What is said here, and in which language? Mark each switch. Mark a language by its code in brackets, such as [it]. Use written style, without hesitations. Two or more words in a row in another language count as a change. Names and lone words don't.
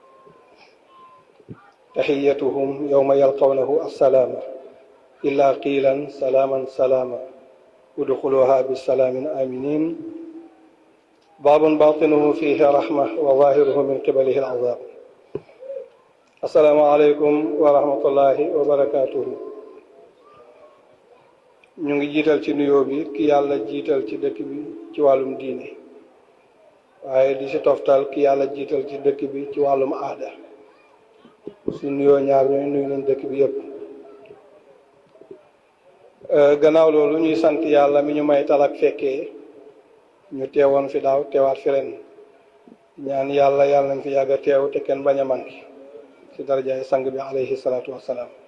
[ar] تحيتهم يوم يلقونه السلام إلا قيلا سلاما سلاما ادخلوها بالسلام آمنين باب باطنه فيه رحمة وظاهره من قبله العذاب السلام عليكم ورحمة الله وبركاته [wo] ñu ngi jiital ci nuyoo bi ki yàlla jiital ci dëkk bi ci wàllum diine waaye di si toftal ki yàlla jiital ci dëkk bi ci wàllum aada su nuyoo ñaar ñooy nuyu nañ dëkk bi yépp gannaaw loolu ñuy sant yàlla mi ñu may talak fekkee ñu teewoon fi daaw teewaat fi ren ñaan yàlla nañ fi yàgg a teew te kenn bañ a manqué ci darajaay sang bi [ar] عليه الصلاة والسلام